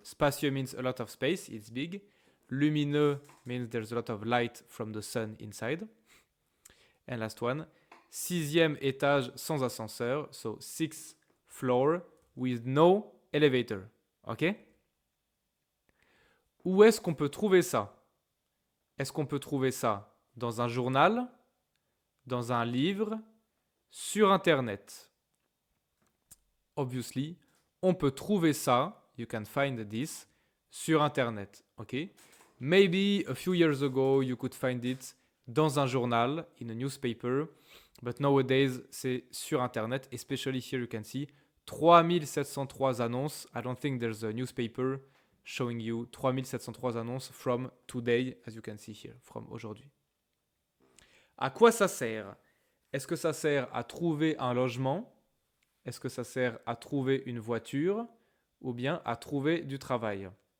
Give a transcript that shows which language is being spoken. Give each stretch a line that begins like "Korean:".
English: Spacieux means a lot of space, it's big. Lumineux means there's a lot of light from the sun inside. And last one,
French: 6e étage sans ascenseur.
English: So, 6th floor with no elevator. OK?
French: Où est-ce qu'on peut trouver ça? Est-ce qu'on peut trouver ça dans un journal, dans un livre, sur Internet?
English: Obviously,
French: on peut trouver ça,
English: you can find this,
French: sur Internet,
English: ok? Maybe a few years ago, you could find it
French: dans un journal,
English: in a newspaper, but nowadays,
French: c'est sur Internet,
English: especially here you can see 3703 annonces. I don't think there's a newspaper showing you 3703 annonces from today, as you can see here, from aujourd'hui.
French: À quoi ça sert? Est-ce que ça sert à trouver un logement? Est-ce que ça sert à trouver une voiture? Ou bien à trouver du travail?